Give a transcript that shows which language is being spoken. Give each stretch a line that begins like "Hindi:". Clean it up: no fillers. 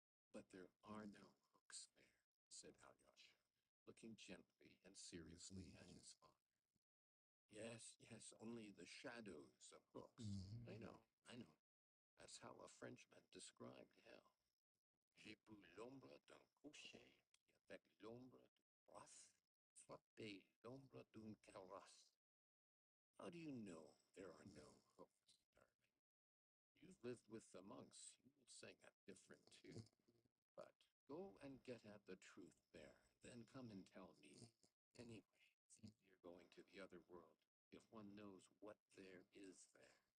English: But there are no hooks there, said Alyosha, looking gently and seriously at his father. Yes, yes, only the shadows of hooks. I know. That's how a Frenchman described hell.
French: J'ai vu l'ombre d'un cocher qui, avec l'ombre d'une crosse, frappait l'ombre d'une carrosse.
English: How do you know there are no hooks, darling? You've lived with the monks. You will sing it different too. But go and get at the truth there, then come and tell me. Anyway, it's easier going to the other world if one knows what there is there.